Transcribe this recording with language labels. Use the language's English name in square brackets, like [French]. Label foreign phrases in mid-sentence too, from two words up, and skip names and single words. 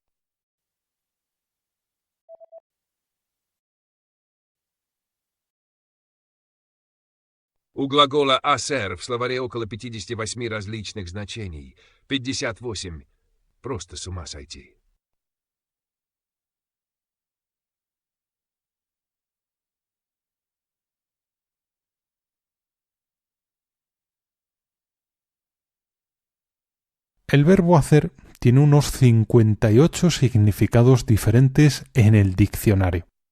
[Russian] У глагола «hacer» в словаре около 58 различных значений. 58. Просто с ума сойти. [Spanish] El verbo hacer tiene unos 58 significados diferentes en el diccionario.